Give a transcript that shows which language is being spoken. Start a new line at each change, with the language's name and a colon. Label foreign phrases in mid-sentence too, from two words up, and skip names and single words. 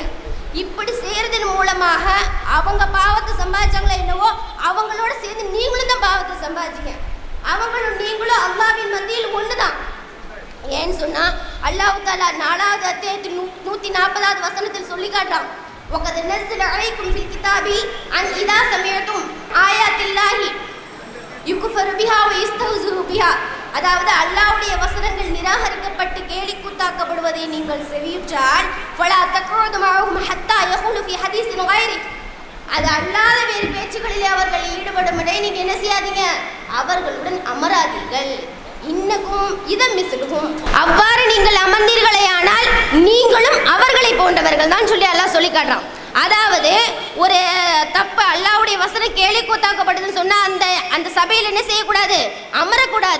Tamil: இப்படி செய்யறதன் மூலமாக அவங்க பாவத்தை சம்பாதிச்சாங்களோ என்னவோ, அவங்களோட சேர்ந்து நீங்களும் தான் பாவத்தை சம்பாதிச்சீங்க. அவங்களும் நீங்களும் அல்லாஹ்வின் மத்தியில் ஒண்ணுதான். ஏன்னு சொன்னா அல்லாஹ் தஆலா 4வது அத்தியாயத்தில் 140வது வசனத்தில் சொல்லி காட்டுறான்,
Arabic: وَقَدْ نَزَّلَ عَلَيْكُمْ فِي الْكِتَابِ أَنْ إِذَا سَمِعْتُمْ آيَاتِ اللَّهِ يُكْفَرُ بِهَا وَيُسْتَهْزَأُ بِهَا,
Tamil: அதாவது அல்லாஹ்வுடைய வசனங்கள் நிராகரிக்கப்பட்டு கேலி கூத்தாக்கப்படுவதை நீங்கள் செவியுற்றால்
Arabic: فَلَا تَقْعُدُوا مَعَهُمْ حَتَّى يَخُوضُوا فِي حَدِيثٍ غَيْرِهِ,
Tamil: அது அல்லாத வேறு பேச்சுகளிலே அவர்கள் ஈடுபடும் வரை நீங்க என்ன செய்யாதீங்க, அவர்களுடன் அமராதீர்கள்.
Arabic: إنكم إذا مثلهم,
Tamil: அவ்வாறு நீங்கள் அமர்ந்தீர்களேயானால் நீங்களும் அவர்களை போன்றவர்கள் தான் சொல்லி அல்லாஹ் சொல்லி காட்டுறான். அதாவது ஒரு தப்பு அல்லாஹ்வுடைய வசனம் கேலி கூத்தாக்கப்படுதுன்னு சொன்னா அந்த சபையில் என்ன செய்யக்கூடாது, அமரக்கூடாது.